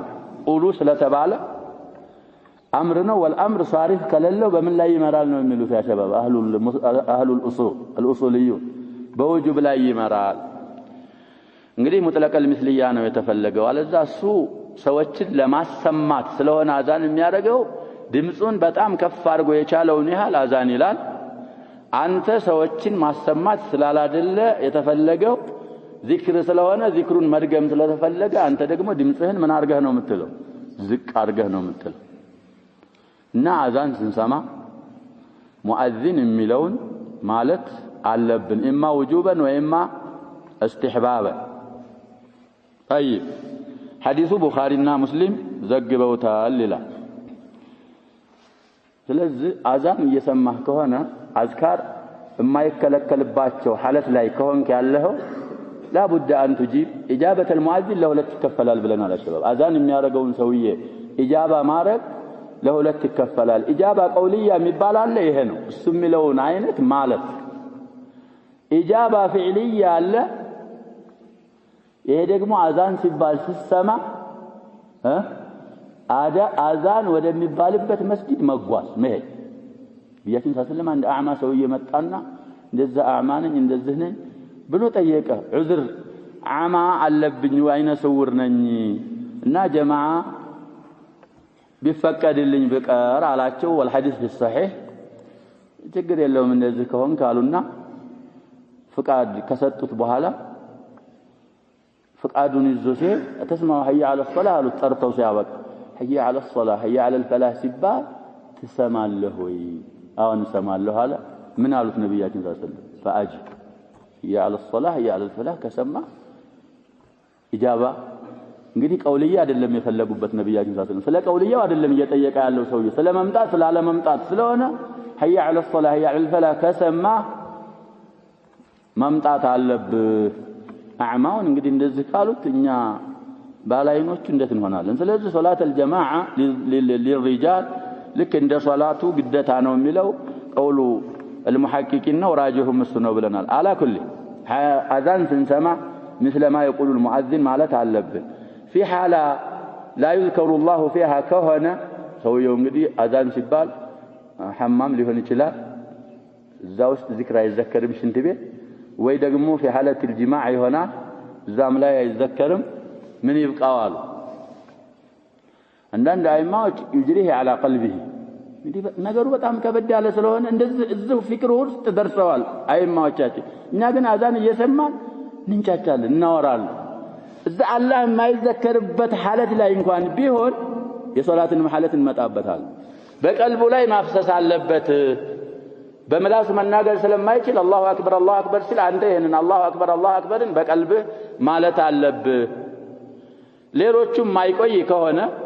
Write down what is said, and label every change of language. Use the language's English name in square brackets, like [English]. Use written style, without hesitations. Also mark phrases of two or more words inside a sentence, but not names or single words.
[Amharic] قولوا ስለተባለ امر ነው والامر صارف ከሌለው በምን ላይ ይመራል ነው የሚሉት [Arabic] يا شباب اهل الاصول الاصوليون [Amharic] በውጁብ ላይ ይመራል። እንግዲህ [Arabic] مطلق المثلية [Amharic] ነው የተፈለገው አለዛ እሱ ሰዎችን ለማሰማት ስለሆነ አዛን የሚያደርገው ድምጹን በጣም ከፍ አድርጎ የቻለውን ያህል አዛን ይላል። አንተ ሰዎችን ማሰማት ስላላደለ የተፈለገው ዚክር ስለሆነ ዚክሩን መድገም ስለተፈለገ አንተ ደግሞ ድምጽህን ምን አድርገህ ነው የምትለው ዝቅ አድርገህ ነው የምትለው እና አዛን ስንሰማ ሙአዚን የሚለውን ማለት አለብን [Arabic] إما وجوبا وإما استحبابا. طيب حديث بخارينا مسلم [Amharic] ዘግበውታል ይላል። ስለዚህ አዛን እየሰማህ ከሆነ አዝካር የማይከለከልባቸው ሐለት ላይ ከሆንክ ያለኸው [Arabic] لابد ان تجيب اجابه المؤذن [Amharic] ለሁለት ይከፈላል ብለናል አሸባብ አዛን የሚያደርገውን ሰውዬ ኢጃባ ማድረግ ለሁለት ይከፈላል። [Arabic] إجابة قولية [Amharic] የሚባል አለ ይሄ ነው እሱ የሚለውን አይነት ማለት [Arabic] إجابة فعلية [Amharic] አለ ይሄ ደግሞ አዛን ሲባል ሲሰማ አዛን ወደሚባልበት መስጊድ መጓዝ መሄድ ቢያችን ሰለላሁ አንድ አዕማ ሰውዬ መጣና እንደዛ አዕማ ነኝ እንደዚህ ነኝ ብሎ ጠየቀ ዑዝር አዕማ አለብኝ ወይነ ስውር ነኝ እና ጀማዓ ቢፈቀድልኝ በቀር አላቸው [Arabic] والحديث في الصحيح [Amharic] ችግር የለውም እንደዚህ ከሆነ ካሉና ፍቃድ ከሰጡት በኋላ ፍቃዱን ይዞ ተስማው [Arabic] حي على الصلاه [Amharic] አሉ ጠርተው ሲያበቃ [Arabic] حي على الصلاه حي على الفلاح [Amharic] ሲባል ትሰማለህ ወይ አሁን ሰማለሁ አለ ምን አሉት ነብያችን [Arabic] صلى الله عليه وسلم فاجب حي على الصلاه حي على الفلاح [Amharic] ከሰማ ኢጃባ እንግዲህ ቀውልያ አይደለም የፈለጉበት ነብያችን [Arabic] صلى الله عليه وسلم [Amharic] ስለ ቀውልያው አይደለም እየጠየቀ ያለው ሰውዬ ስለ መምጣት ስላለ መምጣት ስለሆነ [Arabic] حي على الصلاه حي على الفلاح [Amharic] ከሰማ መምጣት አለብህ አዕማውን እንግዲህ እንደዚህ ካሉት እኛ ባላይኖቹ እንዴት እንሆናለን? ስለዚህ ሶላት [Arabic] الجماعه للرجال [Amharic] ልክ እንደ ሶላቱ ግዴታ ነው የሚለው ቀውሉ المحققين ነው ራጂሁም እሱ ነው ብለናል። [Arabic] على كل [Amharic] አዛን ስንሰማ [Arabic] مثل ما يقول المؤذن [Amharic] ማለት አለብን። [Arabic] في حاله لا يذكر الله فيها [Amharic] ከሆነ ሰውየው እንግዲህ አዛን ሲባል ሐማም ሊሆን ይችላል እዛ ውስጥ ዚክር አይዘከርም ሽንት ቤት ወይ ደግሞ [Arabic] في حاله الجماع [Amharic] ይሆናል እዛም ላይ አይዘከርም ምን ይብቃዋል አንዳንድ አይማዎች [Arabic] يجريه على قلبه [Amharic] እንግዲህ ነገሩ በጣም ከበድ ያለ ስለሆነ እንደዚህ እዚሁ ፍቅር ውስጥ ደርሰዋል አይማዎቻችን እኛ ግን አዛን እየሰማን እንንጫጫለን እናወራለን እዛ አላህ የማይዘከርበት ሐለት ላይ እንኳን ቢሆን የሶላትን ሐለት እንመጣበታል በቀልቡ ላይ ማፍሰስ አለበት በመላሱ መናገር ስለማይችል [Arabic] الله أكبر [Amharic] ሲል አንተ ይሄንን አላሁ አክበርን በቀልብህ ማለት አለብህ ሌሎቹም ማይቆይ ከሆነ